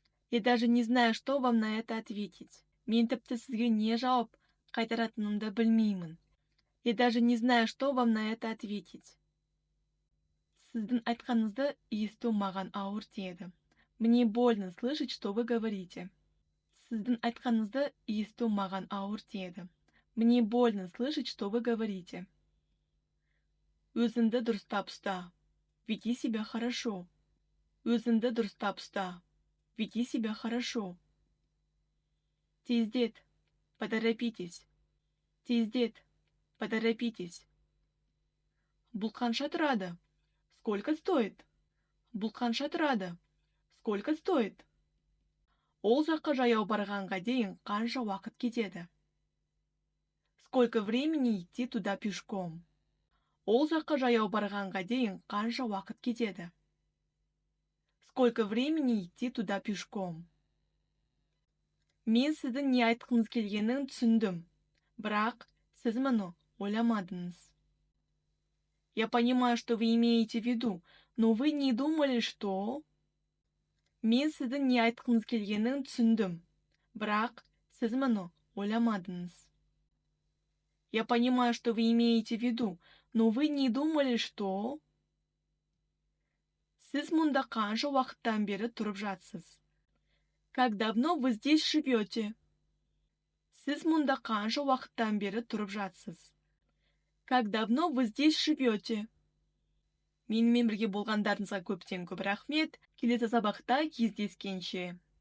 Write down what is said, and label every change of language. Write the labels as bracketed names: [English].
[Russian] Я даже не знаю, что вам на это ответить. [Kazakh] Мен тіпті сізге не жауап қайтаратынымды білмеймін. [Russian] Я даже не знаю, что вам на это ответить. [Kazakh] Сіздің айтқаныңызды есту маған ауыр тиеді. [Russian] Мне больно слышать, что вы говорите. [Kazakh] Сіздің айтқаныңызды есту маған ауыр тиеді. [Russian] Мне больно слышать, что вы говорите. [Kazakh] Өзіңді дұрыстап ұста. [Russian] Веди себя хорошо. [Kazakh] Өзіңді дұрыстап ұста. [Russian] Веди себя хорошо. [Kazakh] Тездет. [Russian] Поторопитесь. [Kazakh] Тездет. [Russian] Поторопитесь. [Kazakh] Бұл қанша тұрады? [Russian] Сколько стоит? [Kazakh] Бұл қанша тұрады? [Russian] Сколько стоит? [Kazakh] Ол жаққа жаяу барғанға дейін қанша уақыт кетеді? [Russian] Сколько времени идти туда пешком? [Kazakh] Ол жаққа жаяу барғанға дейін қанша уақыт кетеді? [Russian] Сколько времени идти туда пешком? [Kazakh] Мен сіздің не айтқыңыз келгенін түсіндім, бірақ сіз мұны ойламадыңыз. [Russian] Я понимаю, что вы имеете в виду, но вы не думали, что... [Kazakh] Мен сіздің не айтқыңыз келгенін түсіндім, бірақ сіз мұны ойламадыңыз. [Russian] Я понимаю, что вы имеете в виду, но вы не думали, что... [Kazakh] Сіз мұнда қанша уақыттан бері тұрып жатсыз? [Russian] Как давно вы здесь живете? [Kazakh] Сіз мұнда қанша уақыттан бері тұрып жатсыз? [Russian] Как давно вы здесь живете? [Kazakh] Менімен бірге болғандарыңызға көптен көп рахмет. Келесі сабақта кездескенше.